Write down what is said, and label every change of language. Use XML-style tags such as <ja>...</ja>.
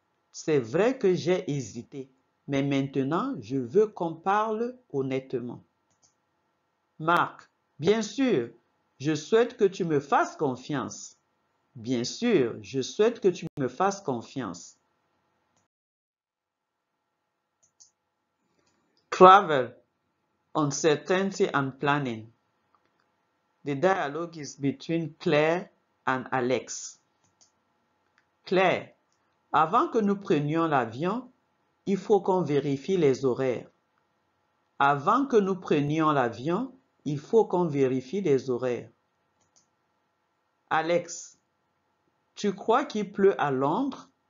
<fr>C'est vrai que j'ai hésité, mais maintenant, je veux qu'on parle honnêtement. Marc, bien sûr, je souhaite que tu me fasses confiance. Bien sûr, je souhaite que tu me fasses confiance.</fr> <en>Travel, uncertainty and planning. The dialogue is between Claire and Alex.</en> <fr>Claire, avant que nous prenions l'avion, il faut qu'on vérifie les horaires. Avant que nous prenions l'avion, il faut qu'on vérifie les horaires. Alex, tu crois qu'il pleut à Londres?</fr>